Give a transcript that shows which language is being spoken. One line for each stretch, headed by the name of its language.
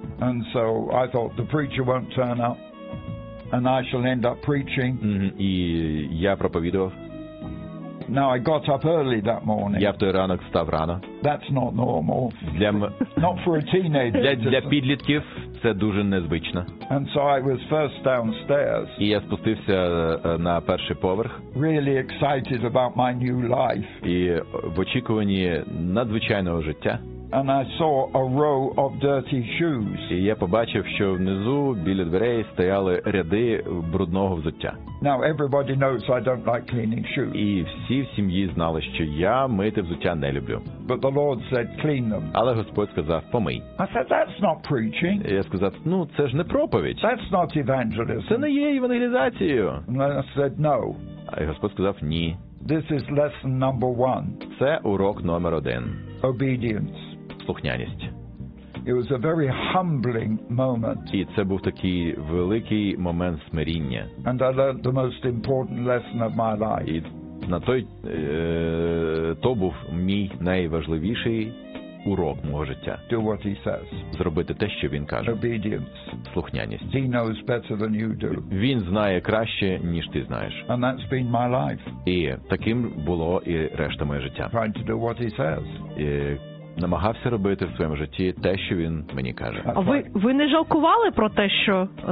English: And so I thought the preacher won't turn up and I shall end up preaching.
Ukrainian: І я проповідував.
English: Now I got up early that morning.
Ukrainian: Я в той ранок встав рано.
English: That's not normal. Not for a teenager.
Ukrainian: Для підлітків це дуже незвично.
English: And so I was first downstairs.
Ukrainian: І я спустився на перший поверх.
English: Really excited about my new life.
Ukrainian: І в очікуванні надзвичайного життя.
English: And I saw a row of dirty shoes.
Ukrainian: І я побачив, що внизу біля дверей стояли ряди брудного взуття.
English: Now everybody knows I don't like cleaning shoes.
Ukrainian: І всі в сім'ї знали, що я мити взуття не люблю.
English: But the Lord said, "Clean them."
Ukrainian: Але Господь сказав: "Помий."
English: I said, "That's not preaching."
Ukrainian: Я сказав: "Ну, це ж не проповідь."
English: That's not evangelism.
Ukrainian: Це не є євангелізацією.
English: And I said, "No."
Ukrainian: А Господь сказав: "Ні."
English: This is lesson number one.
Ukrainian: Це урок номер один.
English: Obedience.
Ukrainian: Слухняність.
English: It was a very humbling moment.
Ukrainian: І це був такий великий момент смиріння.
English: And I learned the most important lesson of my life.
Ukrainian: І на той то був мій найважливіший урок мого життя.
English: Do what he says.
Ukrainian: Зробити те, що він каже.
English: Obedience.
Ukrainian: Слухняність.
English: He knows better than you do.
Ukrainian: Він знає краще, ніж ти знаєш.
English: And that's been my life.
Ukrainian: І таким було і решта моє життя.
English: Trying to do what he says.
Ukrainian: намагався робити в своєму житті те, що він мені каже. А ви не жалкували про те, що...